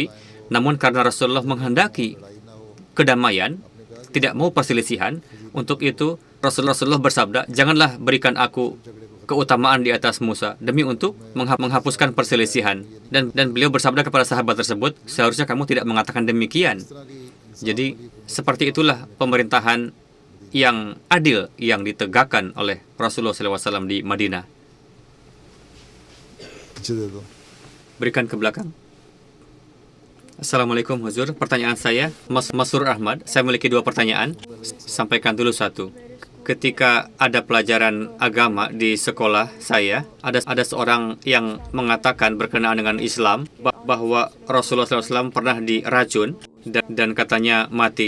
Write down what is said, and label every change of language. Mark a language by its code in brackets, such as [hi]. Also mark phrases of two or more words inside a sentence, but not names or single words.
[id] Namun karena Rasulullah menghendaki kedamaian, tidak mau perselisihan, untuk itu Rasulullah bersabda, janganlah berikan aku keutamaan di atas Musa demi untuk menghapuskan perselisihan. Dan beliau bersabda kepada sahabat tersebut, seharusnya kamu tidak mengatakan demikian. Jadi seperti itulah pemerintahan yang adil yang ditegakkan oleh Rasulullah SAW di Madinah. [hi] पीछे दे दो [id] Berikan ke belakang. Assalamualaikum Huzur. Pertanyaan saya, Masur Ahmad. Saya memiliki 2 pertanyaan. Sampaikan dulu satu. Ketika ada pelajaran agama di sekolah saya, ada seorang yang mengatakan berkenaan dengan Islam bahwa Rasulullah SAW pernah diracun dan katanya mati.